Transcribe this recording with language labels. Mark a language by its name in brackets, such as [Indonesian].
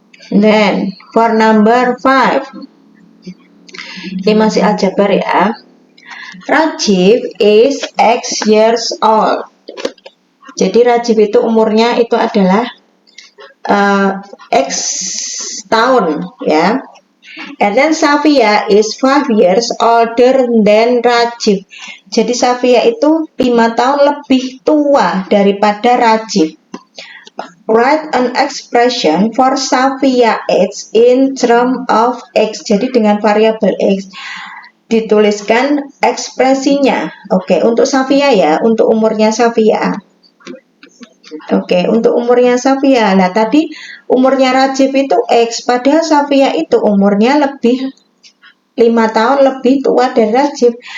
[English] Then, for number 5. [Indonesian] Ini masih aljabar ya. [English] Rajib is X years old. [Indonesian] Jadi Rajib itu umurnya itu adalah X tahun ya. [English] And then Safia is 5 years older than Rajiv. [Indonesian] Jadi Safia itu 5 tahun lebih tua daripada Rajiv. [English] Write an expression for Safia age in term of X. [Indonesian] Jadi dengan variabel X dituliskan ekspresinya. Oke, untuk Safia ya, untuk umurnya Safia. Oke, untuk umurnya Safia. Nah, tadi umurnya Rajiv itu X, padahal Safia itu umurnya lebih 5 tahun lebih tua dari Rajiv.